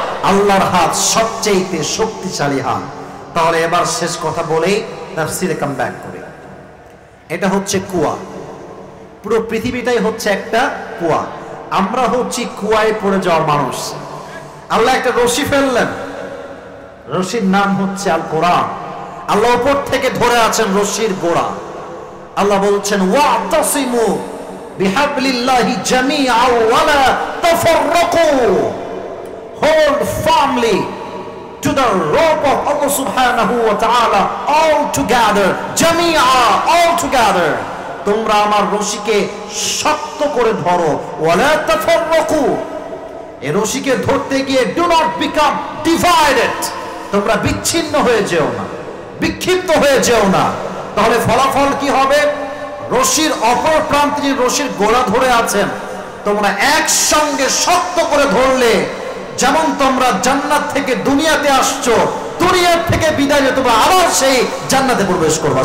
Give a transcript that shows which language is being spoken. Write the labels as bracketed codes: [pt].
[bn] আল্লাহর হাত সবচেয়ে শক্তিশালী হাত। তাহলে এবার শেষ কথা বলেই তাফসীরে কাম ব্যাক করি। এটা হচ্ছে কুয়া, পুরো পৃথিবীটাই হচ্ছে একটা কুয়া। আমরা হচ্ছি কুয়ায় পড়ে যাওয়ার মানুষ। আল্লাহ একটা রশি ফেললেন, রশির নাম হচ্ছে আল কোরআন। আল্লাহ উপর থেকে ধরে আছেন রশির গোড়া। আল্লাহ বলছেন [ar] ওয়াতাসিমু বিহাবলিল্লাহি জামিআন ওয়া লা তাফাররাকু, [en] Hold firmly to the rope of Allah subhanahu wa ta'ala all together, জামিআ, all together। [bn] তোমরা আমার রশিকে শক্ত করে ধরো, [ar] ওয়া লা তাফাররাকু, [bn] এই রশিকে ধরতে গিয়ে [en] do not become divided, [bn] তোমরা বিচ্ছিন্ন হয়ে যেও না, বিক্ষিপ্ত হয়ে যেও না। তাহলে ফলাফল কি হবে? রশির অপর প্রান্তে যে রশির গোড়া ধরে আছেন, তোমরা একসঙ্গে শক্ত করে ধরলে, যেমন তোমরা জান্নাত থেকে দুনিয়াতে আসছো, দুনিয়ার থেকে বিদায় নিয়ে তোমরা আবার সেই জান্নাতে প্রবেশ করবা।